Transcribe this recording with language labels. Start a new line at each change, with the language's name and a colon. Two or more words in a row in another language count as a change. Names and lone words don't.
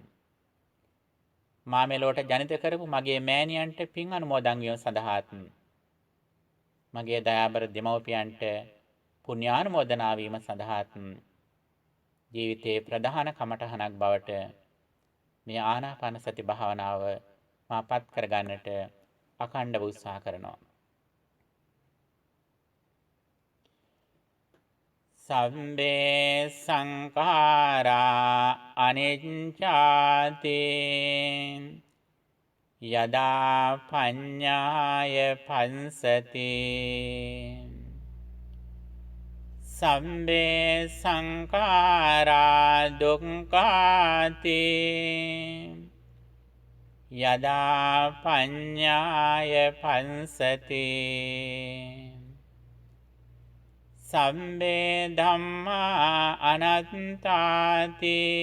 Sinhala: මා මෙලොවට ජනිත කරපු මගේ මෑණියන්ට පින් අනුමෝදන් වීම සඳහාත්, මගේ දයාබර දෙමව්පියන්ට පුණ්‍යානුමෝදනා වීම සඳහාත් ජීවිතයේ ප්‍රධාන කමඨහනක් බවට මේ ආනාපාන සති භාවනාව මා පත් කරගන්නට අඛණ්ඩව උත්සාහ කරනවා.
Pali: සම්බේ සංඛාරා අනිච්ඡාති යදා පඤ්ඤාය පංසති සම්බේ සංඛාරා දුක්ඛාති යදා පඤ්ඤාය පංසති සම්බේ ධම්මා අනත්තාති